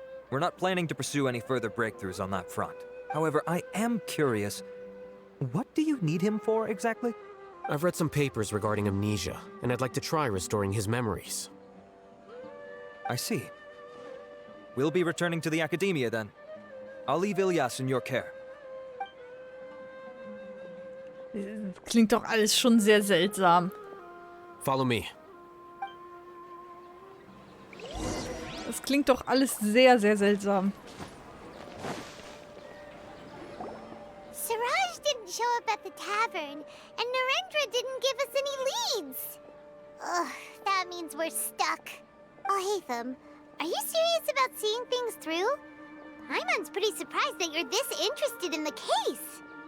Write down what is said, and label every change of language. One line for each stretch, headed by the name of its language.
English: We're not planning to pursue any further breakthroughs on that front. However, I am curious, what do you need him for exactly? I've read some papers regarding amnesia, and I'd like to try restoring his memories. I see. We'll be returning to the Academia then. I'll leave Ilyas in your care.
German: Klingt doch alles schon sehr seltsam.
English: Follow me.
German: Das klingt doch alles sehr, sehr seltsam.
English: Siraj didn't show up at the tavern, and Narendra didn't give us any leads. Ugh, that means we're stuck. Alhaitham, are you serious about seeing things through? Paimon's pretty surprised that you're this interested in the case.